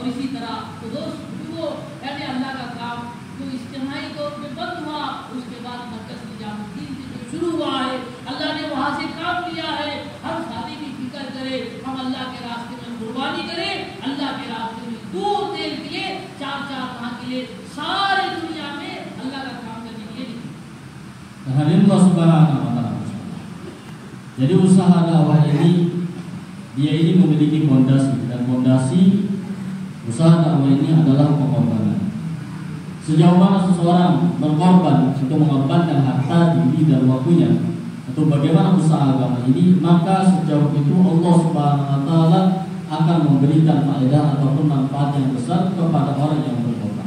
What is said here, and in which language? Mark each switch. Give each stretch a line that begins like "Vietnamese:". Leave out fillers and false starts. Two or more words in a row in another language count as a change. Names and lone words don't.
Hindi: और इसी तरह तो दोस्त वो यानी अल्लाह का काम जो इज्तिमाई तौर पे बंद हुआ, उसके बाद मरकज़ निजामुद्दीन से जो शुरू हुआ है अल्लाह ने वहाँ से काम लिया है। हर शादी की फिक्र करे, हम अल्लाह के रास्ते में कुर्बानी करें, अल्लाह के रास्ते में दूर देर के लिए 4-4 माह के लिए सारी दुनिया में अल्लाह का काम करने के लिए निकले।
Indonesian: Hadirin
Arabic: الله سبحانه وتعالى.
Indonesian: Jadi usaha dakwah ini dia ini memiliki fondasi, dan fondasi usaha dakwah ini adalah pengorbanan. Sejauh mana seseorang berkorban untuk mengorbankan harta, diri dan waktunya untuk bagaimana usaha agama ini, maka sejauh itu
Arabic: الله سبحانه وتعالى
Indonesian: akan memberikan faedah ataupun manfaat yang besar kepada orang yang berkorban.